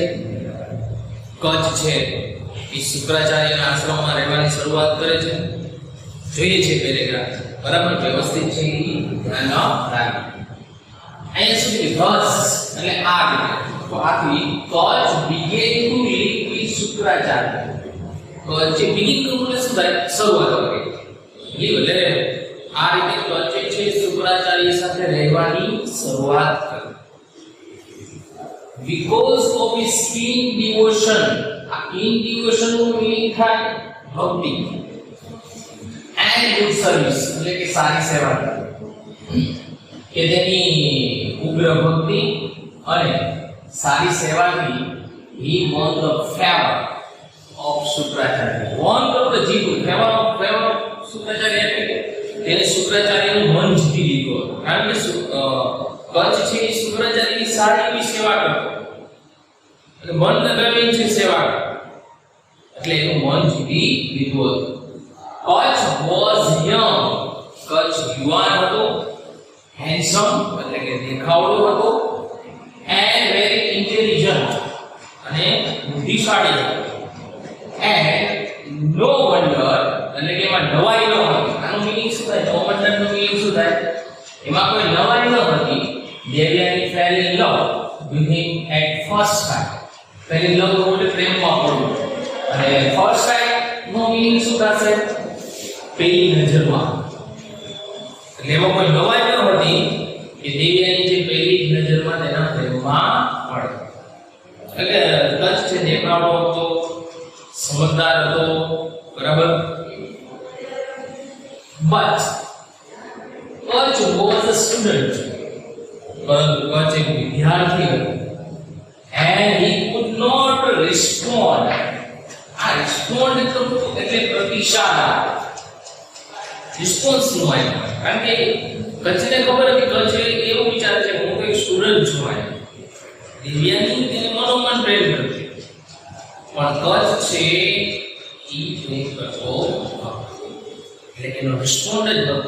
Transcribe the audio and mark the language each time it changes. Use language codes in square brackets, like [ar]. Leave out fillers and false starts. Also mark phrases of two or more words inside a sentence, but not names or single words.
[gu] કચ્છ છે એ શુક્રાચાર્યના આશ્રમમાં રહેવાની શરૂઆત કરે છે. જોઈએ છે પેરેગ્રાફ બરાબર વ્યવસ્થિત છે ધ્યાન રાખો. અહીંયા સુધી thus એટલે આ રીતે તો આથી કચ્છ [en] began to live with [gu] શુક્રાચાર્ય. કચ્છ begin નું એટલે શું થાય? શરૂઆત કરે. એટલે આ રીતે કચ્છ છે શુક્રાચાર્ય સાથે રહેવાની શરૂઆત કરે. [en] Because of his keen devotion, [gu] આ [en] keen devotion [gu] નું meaning થાય ભક્તિ [en] and good service [gu] એટલે કે સારી સેવા કે તેની ઉગ્ર ભક્તિ અને સારી સેવાથી [en] he won the favor of [gu] શુક્રાચાર્ય. won એટલે જીત્યું, [en] favor of [gu] શુક્રાચાર્ય એટલે તેને શુક્રાચાર્યનું મન જીતી લીધું. કારણ કે કચ્છ છે એ શુક્રાચાર્યની સારી એવી સેવા કરતો અને મન લગાવીને છે સેવા એટલે એનું મન જીતી લીધું હતું. [en] કચ્છ was young, [gu] કચ્છ યુવાન હતો, handsome એટલે કે દેખાવડો હતો, [en] and very intelligent [gu] અને બુદ્ધિશાળી હતો. [en] and no wonder [gu] એટલે કે એમાં નવાઈ ન હતી. આનો મીનિંગ શું થાય? [en] no wonder [gu] નો મીનિંગ શું થાય? એમાં કોઈ નવાઈ ન હતી. [en] દેવયાની fell in love with him at first time. fell in love [gu] એટલે પ્રેમમાં પડવું. અને [en] first time [gu] નો મીનિંગ શું થશે? પહેલી નજરમાં. એટલે એમાં કોઈ નવાઈ ન હતી કે દેવયાની જે પહેલી નજરમાં તેના પ્રેમમાં પડે. એટલે કચ્છ છે દેખાવડો હતો, સમજદાર હતો, બરાબર. [en] but કચ્છ was a student, [gu] પરંતુ કચ્છ એક વિદ્યાર્થી હતો. [en] and he could not respond. [gu] આ respond એટલે પ્રતિસાદ, રિસ્પોન્સ નું હોય. કારણ કે કચ્છને ખબર હતી કચ્છ એવું વિચારે છે હું એક સ્ટુડન્ટ છું. દિવ્યાની તેને મનોમન પ્રેમ કરતી પણ કચ્છ છે ઈ પ્રેમ કરતો એટલે એનો રિસ્પોન્ડ જ નહોતો.